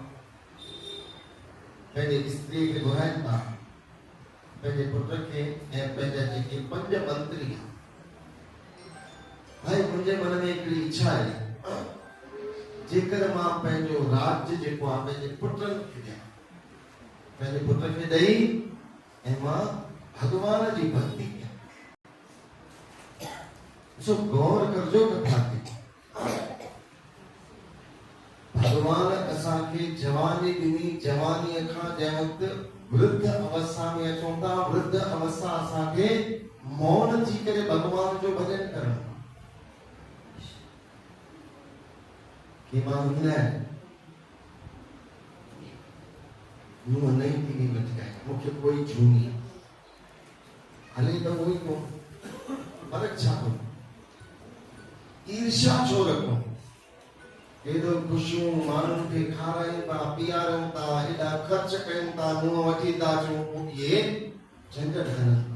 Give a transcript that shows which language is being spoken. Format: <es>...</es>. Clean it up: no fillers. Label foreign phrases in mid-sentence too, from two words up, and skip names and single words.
<sd>पंहिंजे स्त्रीअ खे घुराइनि था, पंहिंजे पुट खे ऐं पंहिंजा जेके पंज मंत्री, भाई मुंहिंजे मन में हिकिड़ी इच्छा आहे, जेकर मां पंहिंजो राज्य जेको आहे पंहिंजे पुटनि खे ॾियां, पंहिंजे पुट खे ॾेई ऐं मां भगवान जी भक्ति कयां। ॾिसो गौर करजो कथा ते, भगवान असांखे जवानी ॾिनी, जवानीअ खां जंहिं वक़्तु वृद्ध अवस्था में अचूं था, वृद्ध अवस्था असांखे मौन थी करे भगवान जो भॼन करणु। कि माण्हू न मुंहुं नहीं थी लटकाए, मूंखे कोई झूनी हले त उहो ई कोन, फर्क़ु छा थो, ईर्ष्या छो रखूं, हेॾो ख़ुशियूं माण्हुनि खे खारायूं था, पीआरूं था, हेॾा ख़र्च कयूं था, मुंहुं वठी था अचूं, इहे झंझट हलनि था।</sd>